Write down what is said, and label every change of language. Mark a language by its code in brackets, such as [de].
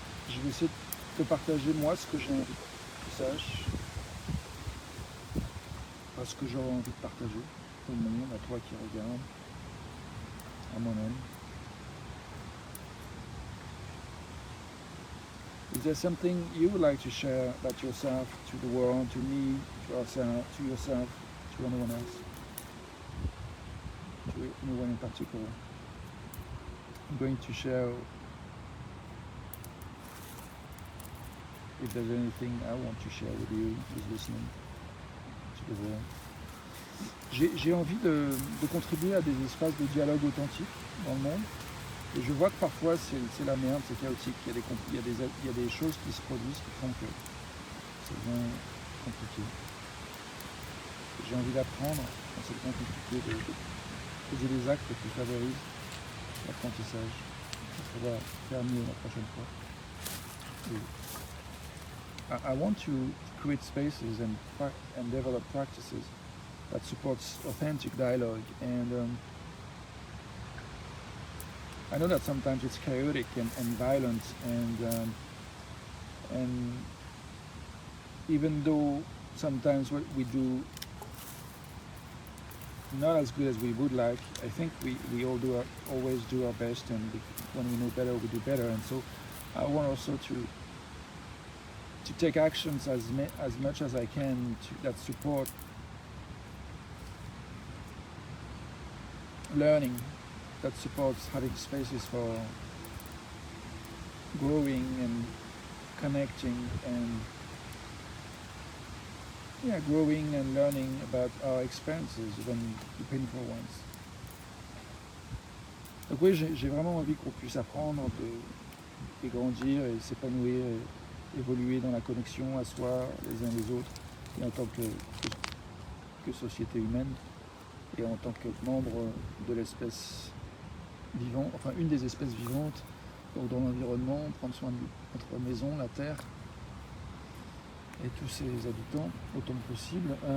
[fr] Je vais essayer de te partager moi ce que j'ai envie que tu saches, pas ce que j'aurais envie de partager au monde, à toi qui regarde, à moi-même. [en] Is there something you would like to share about yourself to the world, to me, to yourself, to anyone else, to anyone in particular? I'm going to share if there's anything I want to share with you who's listening to the world. [fr] J'ai envie de contribuer à des espaces de dialogue authentique dans le monde. Et je vois que parfois c'est la merde, c'est chaotique, il y a des choses qui se produisent qui font que ça devient compliqué. J'ai envie d'apprendre, quand c'est compliqué, de poser des actes qui favorisent l'apprentissage. Ça va faire mieux la prochaine fois. Et [en] I want to create spaces and develop practices that supports authentic dialogue. And I know that sometimes it's chaotic and violent, and even though sometimes what we do not as good as we would like, I think we all always do our best, and when we know better, we do better. And so I want also to take actions as much as I can that support learning, that supports having spaces for growing and connecting and growing and learning about our experiences, even the painful ones. [fr] Donc oui, j'ai vraiment envie qu'on puisse apprendre et grandir et s'épanouir et évoluer dans la connexion à soi, les uns les autres, et en tant que société humaine, et en tant que membre de l'espèce vivante, enfin une des espèces vivantes, donc dans l'environnement, prendre soin de notre maison, la Terre, et tous ses habitants autant que possible.